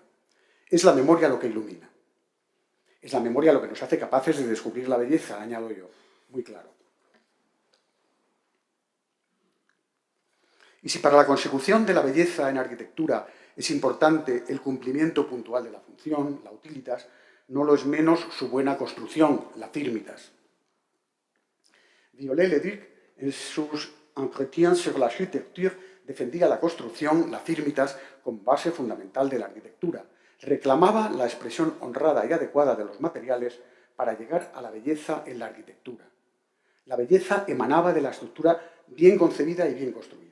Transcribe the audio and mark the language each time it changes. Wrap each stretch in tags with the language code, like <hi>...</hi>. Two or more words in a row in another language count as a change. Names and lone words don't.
<es>Es la memoria lo que ilumina. Es la memoria lo que nos hace capaces de descubrir la belleza, añado yo, muy claro. Y si para la consecución de la belleza en arquitectura es importante el cumplimiento puntual de la función, la utilitas, no lo es menos su buena construcción, la firmitas. Viollet-le-Duc, en sus Entretiens sur l'architecture, defendía la construcción, la firmitas, como base fundamental de la arquitectura. Reclamaba la expresión honrada y adecuada de los materiales para llegar a la belleza en la arquitectura. La belleza emanaba de la estructura bien concebida y bien construida.</es>